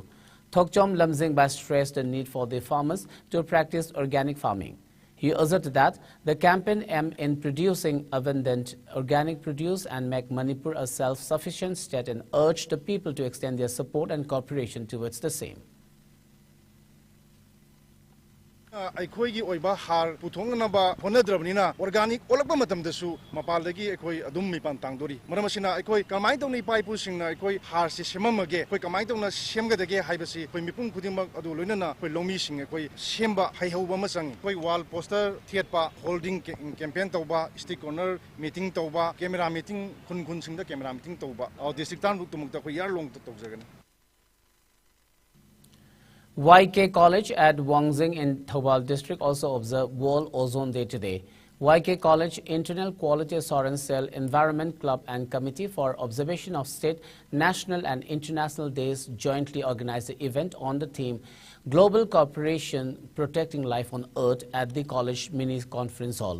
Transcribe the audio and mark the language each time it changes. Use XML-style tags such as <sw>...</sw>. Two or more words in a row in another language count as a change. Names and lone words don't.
<en>Thokchom Lamzingba stressed the need for the farmers to practice organic farming. He asserted that the campaign aimed in producing abundant organic produce and make Manipur a self-sufficient state and urged the people to extend their support and cooperation towards the same.</en> <mni>ꯑꯩꯈꯣꯏꯒꯤ ꯑꯣꯏꯕ ꯍꯥꯔ ꯄꯨꯊꯣꯛꯅꯕ ꯍꯣꯠꯅꯗ꯭ꯔꯕꯅꯤꯅ ꯑꯣꯔꯒꯥꯅꯤꯛ ꯑꯣꯜꯂꯛꯄ ꯃꯇꯝꯗꯁꯨ ꯃꯄꯥꯟꯗꯒꯤ ꯑꯩꯈꯣꯏ ꯑꯗꯨꯝ ꯃꯤꯄꯥꯟ ꯇꯥꯡꯗꯣꯔꯤ ꯃꯔꯝ ꯑꯁꯤꯅ ꯑꯩꯈꯣꯏ ꯀꯃꯥꯏꯅ ꯇꯧꯅ ꯏꯄꯥ ꯏꯄꯨꯁꯤꯡꯅ ꯑꯩꯈꯣꯏ ꯍꯥꯔꯁꯤ ꯁꯦꯝꯃꯝꯃꯒꯦ ꯑꯩꯈꯣꯏ ꯀꯃꯥꯏꯅ ꯇꯧꯅ ꯁꯦꯝꯒꯗꯒꯦ ꯍꯥꯏꯕꯁꯤ ꯑꯩꯈꯣꯏ ꯃꯤꯄꯨꯝ ꯈꯨꯗꯤꯡꯃꯛ ꯑꯗꯨ ꯂꯣꯏꯅꯅ ꯑꯩꯈꯣꯏ ꯂꯧꯃꯤꯁꯤꯡ ꯑꯩꯈꯣꯏ ꯁꯦꯝꯕ ꯍꯩꯍꯧꯕ ꯑꯃ ꯆꯪꯏ ꯑꯩꯈꯣꯏ</mni> <en>wall poster</en> <mni>ꯊꯦꯠꯄ</mni> <en>holding campaign</en> <mni>ꯇꯧꯕ</mni> <en>street corner meeting</en> <mni>ꯇꯧꯕ</mni> <en>camera meeting</en> <mni>ꯈꯨꯟꯁꯤꯡꯗ</mni> <en>camera meeting</en> <mni>ꯇꯧꯕ ꯗꯤꯁꯇ꯭ꯔꯤꯛ ꯇꯔꯥꯃꯨꯛꯇꯃꯛꯇ ꯑꯩꯈꯣꯏ ꯌꯥꯔꯂꯣꯡꯗ ꯇꯧꯖꯒꯅꯤ</mni> <en>YK College at Wangzing in Thoubal district also observed World Ozone Day today. YK College Internal Quality Assurance Cell, Environment Club and Committee for Observation of State, National and International Days jointly organized the event on the theme Global Cooperation Protecting Life on Earth at the college mini conference hall.</en>